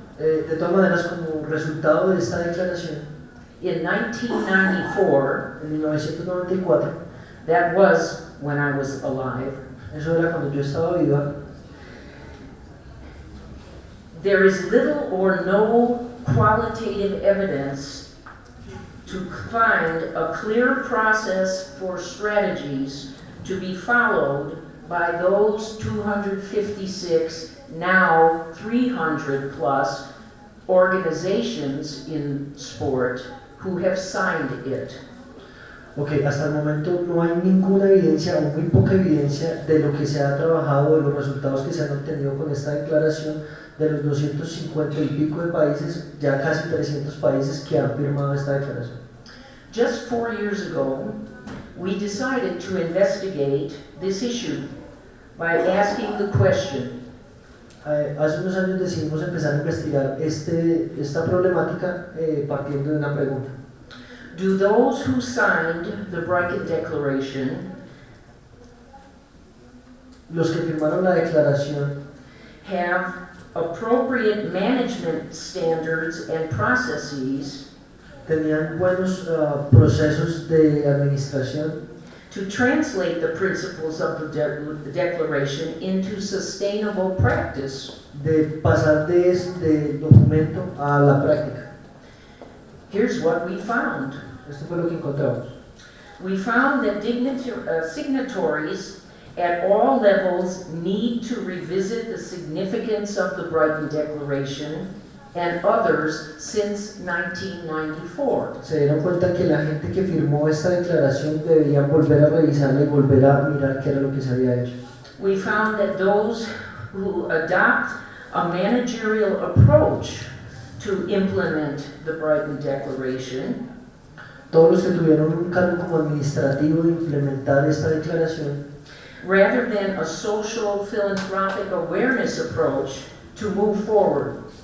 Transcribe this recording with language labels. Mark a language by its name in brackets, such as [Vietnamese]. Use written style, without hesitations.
[Spanish] De todas maneras, como resultado de esta declaración, [English] in 1994, [Spanish] en 1994, [English] that was when I was alive, [Spanish] eso era cuando yo estaba viva, [English] there is little or no qualitative evidence to find a clear process for strategies to be followed by those 256, now 300 plus organizations in sport who have signed it. [Spanish] Ok, hasta el momento no hay ninguna evidencia o muy poca evidencia de lo que se ha trabajado, de los resultados que se han obtenido con esta declaración de los 250 y pico de países, ya casi 300 países que han firmado esta declaración. [English] Just 4 years ago, we decided to investigate this issue by asking the question, [Spanish] Hace unos años decidimos empezar a investigar esta problemática partiendo de una pregunta. [English] do those who signed the Brighton Declaration [Spanish] Los que firmaron la declaración [English] have appropriate management standards and processes [Spanish] tenían buenos procesos de administración [English] to translate the principles of the Declaration into sustainable practice. [Spanish] de pasar de este documento a la práctica. [English] Here's what we found. [Spanish] Esto fue lo que encontramos. [English] We found that signatories at all levels need to revisit the significance of the Brighton Declaration and others since 1994. [Spanish] Se dieron cuenta que la gente que firmó esta declaración debían volver a revisarla y volver a mirar qué era lo que se había hecho. [English] We found that those who adopt a managerial approach to implement the Brighton Declaration [Spanish] Todos los que tuvieron un cargo como administrativo de implementar esta declaración, [English] rather than a social philanthropic awareness approach to move forward.